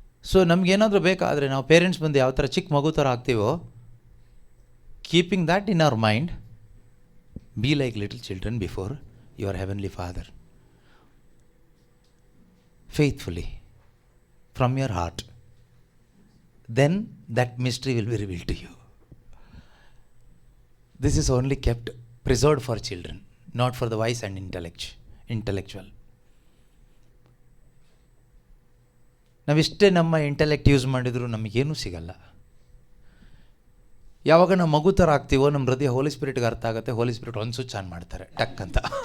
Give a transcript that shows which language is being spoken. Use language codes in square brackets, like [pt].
[kn] So ನಮಗೇನಾದರೂ ಬೇಕಾದರೆ ನಾವು parents ಮುಂದೆ ಯಾವ ಥರ ಚಿಕ್ಕ ಮಗು ಥರ ಆಗ್ತೀವೋ, [en] Keeping that in our mind, be like little children before your heavenly father, faithfully from your heart. Then that mystery will be revealed to you. This is only kept preserved for children, not for the wise and intellectual. [kn] ನಾವಿಷ್ಟೇ ನಮ್ಮ intellect use ಮಾಡಿದರೂ ನಮಗೇನೂ ಸಿಗಲ್ಲ. ಯಾವಾಗ ನಾವು ಮಗು ಥರ ಆಗ್ತೀವೋ ನಮ್ಮ ಹೃದಯ ಹೋಲಿ ಸ್ಪಿರಿಟ್ಗೆ ಅರ್ಥ ಆಗುತ್ತೆ. ಹೋಲಿ ಸ್ಪಿರಿಟ್ ಒಂದು ಸ್ವಿಚ್ ಆನ್ ಮಾಡ್ತಾರೆ ಟಕ್ ಅಂತ.